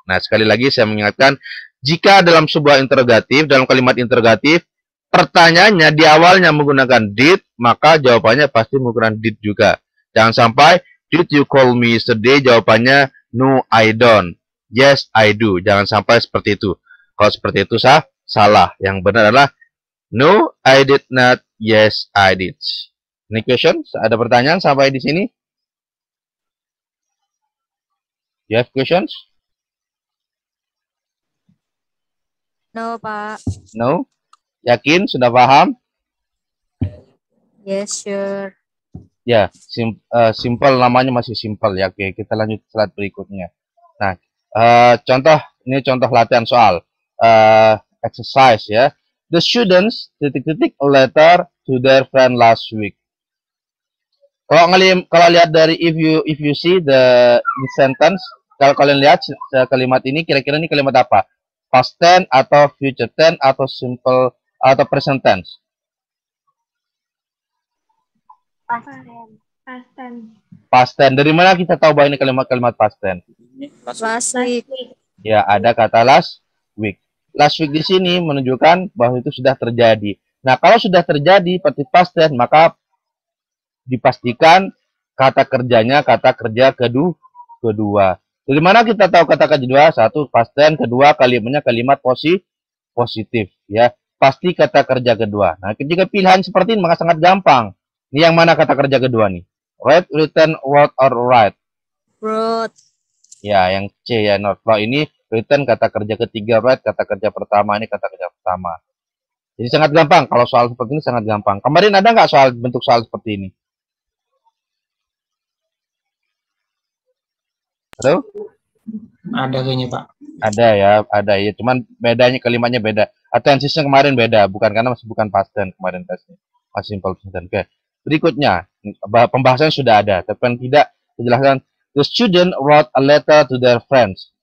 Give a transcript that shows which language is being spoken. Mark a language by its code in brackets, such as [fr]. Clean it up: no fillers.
[id] Nah, sekali lagi saya mengingatkan, jika dalam sebuah interrogatif, dalam kalimat interrogatif, pertanyaannya di awalnya menggunakan did, maka jawabannya pasti menggunakan did juga. Jangan sampai, [en] did you call me yesterday? [id] Jawabannya [en] no, I don't. Yes, I do. [id] Jangan sampai seperti itu. Kalau seperti itu salah. Yang benar adalah [en] no, I did not. Yes, I did. Any questions? [id] Ada pertanyaan sampai di sini? [en] You have questions? No, Pak. No? [id] Yakin? Sudah paham? [en] Yes, sure. [id] Ya, simple, namanya masih simple ya. Oke, kita lanjut slide berikutnya. Nah, ini contoh latihan soal. [en] Exercise [id] ya. [en] The students ... letter to their friend last week. [id] Kalau lihat dari [en] if you see the sentence, [id] kalau kalian lihat kalimat ini, kira-kira ini kalimat apa? Past tense atau future tense atau simple atau present tense? [en] Past tense. [id] Dari mana kita tahu bahwa ini kalimat past tense? [en] Last week. [id] Ya, ada kata last week. Last week di sini menunjukkan bahwa itu sudah terjadi. Nah, kalau sudah terjadi seperti past tense, maka dipastikan kata kerjanya kata kerja kedua. Dari mana kita tahu kata kerja kedua? Satu, past tense. Kedua, kalimatnya kalimat positif ya. Pasti kata kerja kedua. Nah, ketika pilihan seperti ini maka sangat gampang. Ini yang mana kata kerja kedua nih? [en] Read, written, wrote, or write? Wrote. [id] Ya, yang C ya. Not. Kalau ini written kata kerja ketiga, write kata kerja pertama, ini kata kerja pertama. Jadi sangat gampang. Kalau soal seperti ini sangat gampang. Kemarin ada nggak bentuk soal seperti ini? Halo? Ada kayaknya, Pak. Ada ya. Cuman bedanya kalimatnya beda. Attentionsnya kemarin beda, karena masih bukan past tense kemarin tesnya. Masih simple present tense. Oke. Berikutnya, pembahasan sudah ada, tapi tidak dijelaskan. [en] The student wrote a letter to their friends.